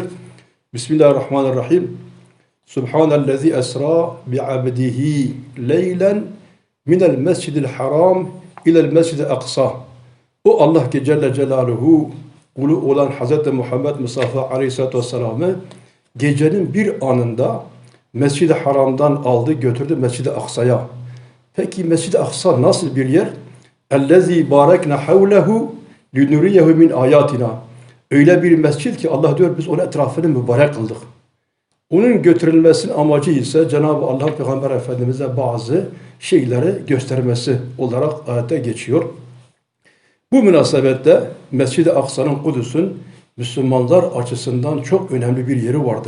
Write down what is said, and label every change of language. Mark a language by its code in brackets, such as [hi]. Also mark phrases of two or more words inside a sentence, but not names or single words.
[ar] بسم الله الرحمن الرحيم. سبحان الذي أسرى بعبده ليلا من المسجد الحرام إلى المسجد الأقصى. [tr] O Allah ki [ar] جل جلاله [tr] kulu olan Hz. Muhammed Mustafa [ar] عليه الصلاة والسلام [tr] gecenin bir anında Mescid-i Haram'dan aldı götürdü Mescid-i Aksa'ya. Peki Mescid-i Aksa nasıl bir yer? [ar] اَلَّذ۪ي بَارَكْنَا حَوْلَهُ لِنُرِيَهُ مِنْ آيَاتِنَا. [tr] Öyle bir mescid ki Allah diyor biz onun etrafını mübarek kıldık. Onun götürülmesinin amacı ise Cenab-ı Allah Peygamber Efendimiz'e bazı şeyleri göstermesi olarak ayette geçiyor. Bu münasebette Mescid-i Aksa'nın Kudüs'ün Müslümanlar açısından çok önemli bir yeri vardır.